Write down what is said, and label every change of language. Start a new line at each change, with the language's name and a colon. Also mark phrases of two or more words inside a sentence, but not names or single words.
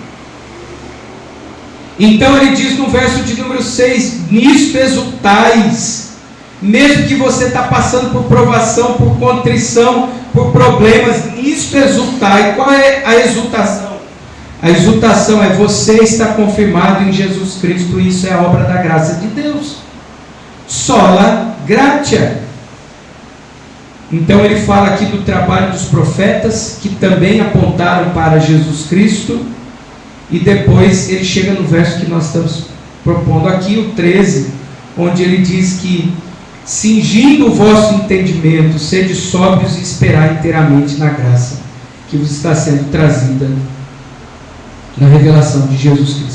Portuguese: Então ele diz no verso de número 6, nisto exultais. Mesmo que você está passando por provação, por contrição, por problemas, nisto exultai. Qual é a exultação? A exultação é você estar confirmado em Jesus Cristo, e isso é a obra da graça de Deus.
Latin: Sola gratia.
Portuguese: Então ele fala aqui do trabalho dos profetas, que também apontaram para Jesus Cristo, e depois ele chega no verso que nós estamos propondo aqui, o 13, onde ele diz que cingindo o vosso entendimento, sede sóbrios e esperai inteiramente na graça que vos está sendo trazida na revelação de Jesus Cristo.